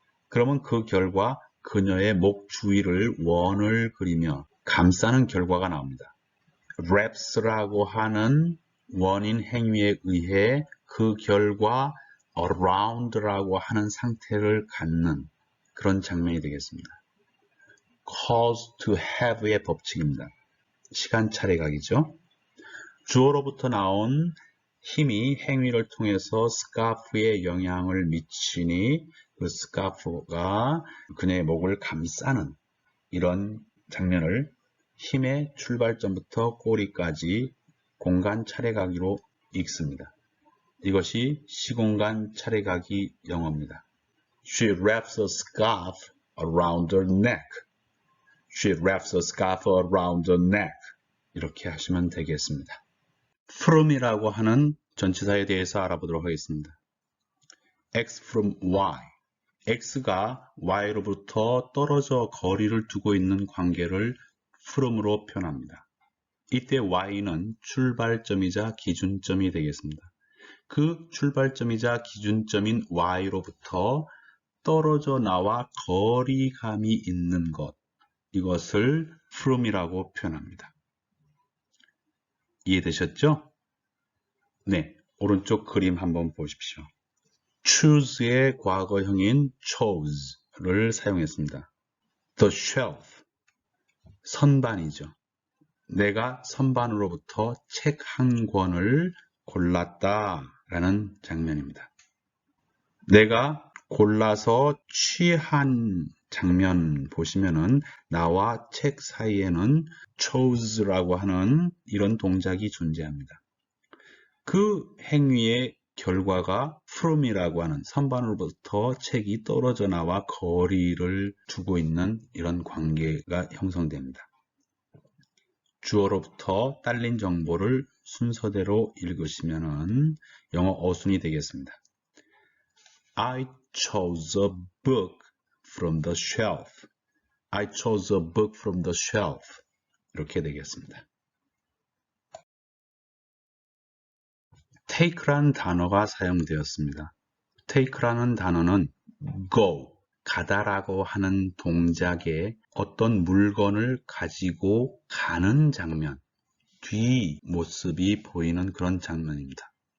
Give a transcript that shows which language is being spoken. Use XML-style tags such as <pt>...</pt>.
<ko>그러면 그 결과 그녀의 목 주위를 원을 그리며 감싸는 결과가 나옵니다. wraps라고 하는 원인 행위에 의해 그 결과 around라고 하는 상태를 갖는 그런 장면이 되겠습니다.</ko> <en>cause to have</en> <ko>의 법칙입니다. 시간 차례각이죠. 주어로부터 나온 힘이 행위를 통해서 스카프에 영향을 미치니 그 스카프가 그녀의 목을 감싸는 이런 장면을 힘의 출발점부터 꼬리까지 공간 차례가기로 읽습니다. 이것이 시공간 차례가기 영어입니다.</ko> <en>She wraps a scarf around her neck. She wraps a scarf around her neck.</en> <ko>이렇게 하시면 되겠습니다. from이라고 하는 전치사에 대해서 알아보도록 하겠습니다.</ko> <en>X from Y.</en> <ko>X가 Y로부터 떨어져 거리를 두고 있는 관계를 from으로 표현합니다. 이때 Y는 출발점이자 기준점이 되겠습니다. 그 출발점이자 기준점인 Y로부터 떨어져 나와 거리감이 있는 것, 이것을 from이라고 표현합니다. 이해되셨죠? 네, 오른쪽 그림 한번 보십시오. choose의 과거형인 chose를 사용했습니다.</ko> <en>The shelf,</en> <ko>선반이죠. 내가 선반으로부터 책 한 권을 골랐다라는 장면입니다. 내가 골라서 취한 장면 보시면은 나와 책 사이에는 chose라고 하는 이런 동작이 존재합니다. 그 행위의 결과가 from이라고 하는 선반으로부터 책이 떨어져 나와 거리를 두고 있는 이런 관계가 형성됩니다. 주어로부터 딸린 정보를 순서대로 읽으시면 영어 어순이 되겠습니다.</ko> <en>I chose a book from the shelf. I chose a book from the shelf.</en> <ko>이렇게 되겠습니다. take라는 단어가 사용되었습니다. take라는 단어는 go, 가다라고 하는 동작에 어떤 물건을 가지고 가는 장면, 뒷모습이 보이는 그런 장면입니다.</ko>